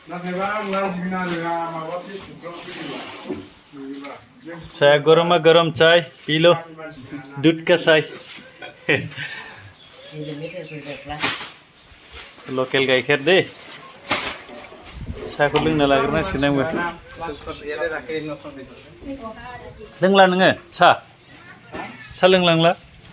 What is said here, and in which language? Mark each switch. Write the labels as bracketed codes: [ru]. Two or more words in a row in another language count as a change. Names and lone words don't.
[hi] चाय गरमा गरम चाय पी लो दूध का चाय [brx] लोकेल गाइखेर दे साहाखौ लोंना लाग्रोनांसिगोन आंबो लोंला नोङो साहा सा लोंलांला